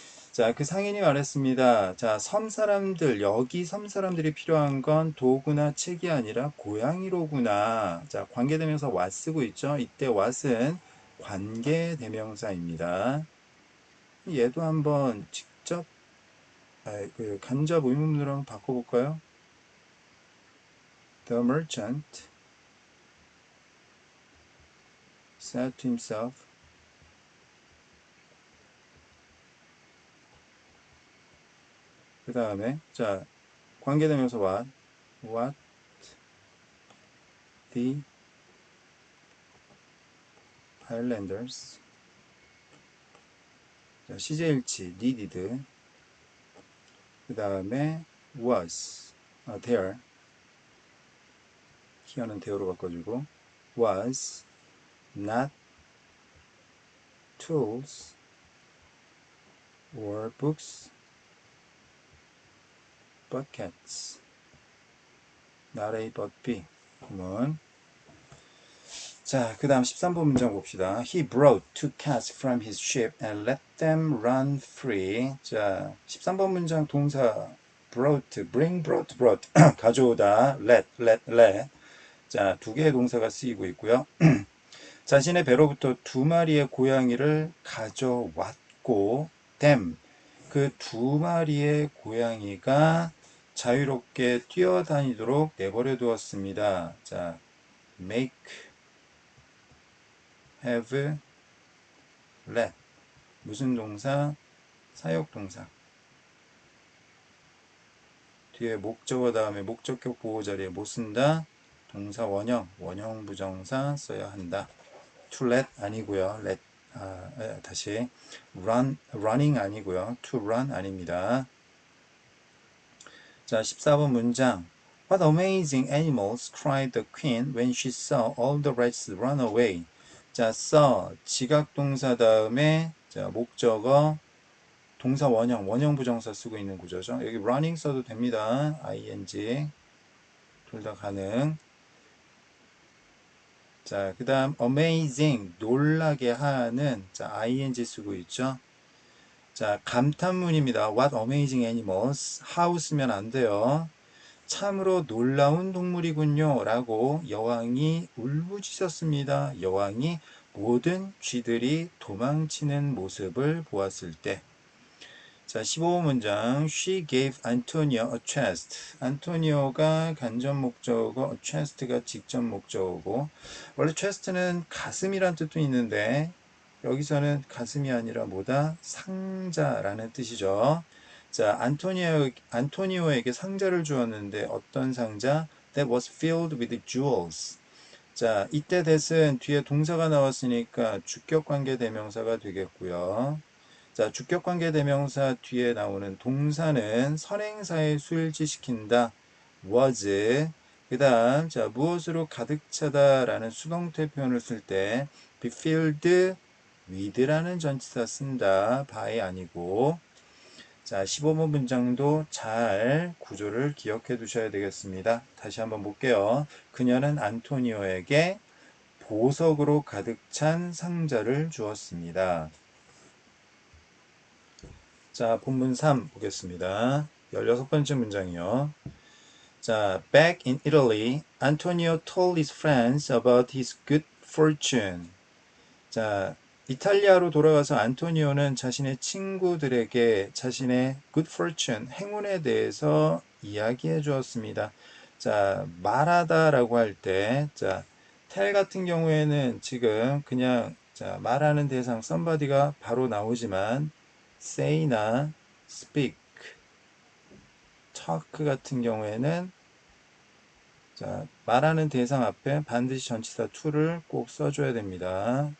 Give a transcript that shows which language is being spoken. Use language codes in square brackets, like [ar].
[ko] 자, 그 상인이 말했습니다. 자, 섬 사람들, 여기 섬 사람들이 필요한 건 도구나 책이 아니라 고양이로구나. 자, 관계대명사 what 쓰고 있죠. 이때 what은 관계대명사입니다. 얘도 한번 직접 그 간접 의문문으로 한번 바꿔볼까요? [en] The merchant said to himself, [ko] 그 다음에 자, 관계대명사 [en] what the islanders, [ko] 자, 시제일치 [en] needed, [ko] 그 다음에 [en] was there, [ko] 히어는 there로 바꿔주고, [en] was not tools or books but cats. not A but B. [ko] 그러면 자, 그 다음 13번 문장 봅시다. [en] He brought two cats from his ship and let them run free. [ko] 자, 13번 문장 동사 brought, brought 가져오다, let. 자, 두 개의 동사가 쓰이고 있고요. 자신의 배로부터 두 마리의 고양이를 가져왔고, them, 그 두 마리의 고양이가 자유롭게 뛰어다니도록 내버려 두었습니다. 자, make, have, let. 무슨 동사? 사역동사. 뒤에 목적어 다음에 목적격 보호 자리에 못 쓴다. 동사 원형, 원형 부정사 써야 한다. to let 아니고요. let 다시 running 아니고요. to run 아닙니다. 자, 14번 문장. [en] What amazing animals, cried the queen when she saw all the rats run away. [ko] 자, saw 지각동사 다음에 자, 목적어 동사 원형 부정사 쓰고 있는 구조죠. 여기 running 써도 됩니다. ing 둘 다 가능. 자, 그 다음 amazing 놀라게 하는 자, ing 쓰고 있죠. 자, 감탄문입니다. What amazing animals. how 쓰면 안 돼요. 참으로 놀라운 동물이군요 라고 여왕이 울부짖었습니다. 여왕이 모든 쥐들이 도망치는 모습을 보았을 때. 자, 15번 문장. [en] She gave Antonio a chest. [ko] 안토니오가 간접 목적어고 chest가 직접 목적어고, 원래 chest는 가슴이란 뜻도 있는데 여기서는 가슴이 아니라 뭐다? 상자라는 뜻이죠. 자, 안토니오에게 상자를 주었는데 어떤 상자? [en] That was filled with jewels. [ko] 자, 이때 that은 뒤에 동사가 나왔으니까 주격관계 대명사가 되겠고요. 자, 주격관계 대명사 뒤에 나오는 동사는 선행사에 수일치시킨다. [en] was. [ko] 그 다음, 무엇으로 가득 차다 라는 수동태 표현을 쓸 때 be filled with라는 전치사 쓴다. by 아니고. 자, 15번 문장도 잘 구조를 기억해 두셔야 되겠습니다. 다시 한번 볼게요. 그녀는 안토니오에게 보석으로 가득 찬 상자를 주었습니다. 자, 본문 3 보겠습니다. 16번째 문장이요. [en] 자, back in Italy, Antonio told his friends about his good fortune. [ko] 자, 이탈리아로 돌아가서 안토니오는 자신의 친구들에게 자신의 good fortune, 행운에 대해서 이야기해 주었습니다. 자, 말하다라고 할 때, 자, tell 같은 경우에는 지금 그냥 자, 말하는 대상 somebody가 바로 나오지만 say나 speak, talk 같은 경우에는 자, 말하는 대상 앞에 반드시 전치사 to를 꼭 써줘야 됩니다.